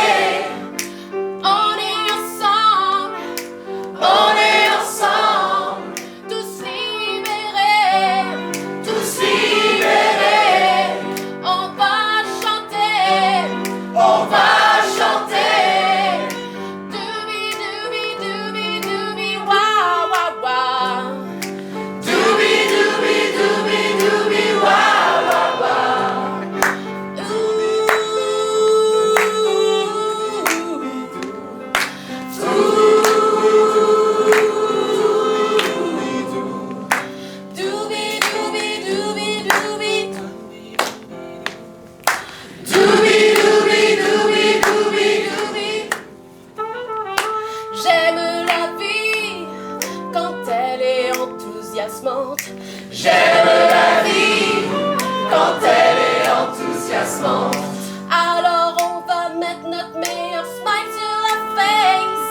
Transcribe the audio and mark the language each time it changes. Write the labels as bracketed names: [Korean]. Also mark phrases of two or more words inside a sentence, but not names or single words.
[French] On est ensemble, tous libérés, tous libérés. On va chanter, on va chanter. Dooby dooby dooby dooby wah wah wah. Dooby dooby dooby dooby wah wah wah. Dooby dooby dooby dooby. Dooby dooby dooby dooby dooby. J'aime la vie quand elle est enthousiasmante. J'aime la vie quand elle est enthousiasmante. Alors on va mettre notre meilleur smile sur la face.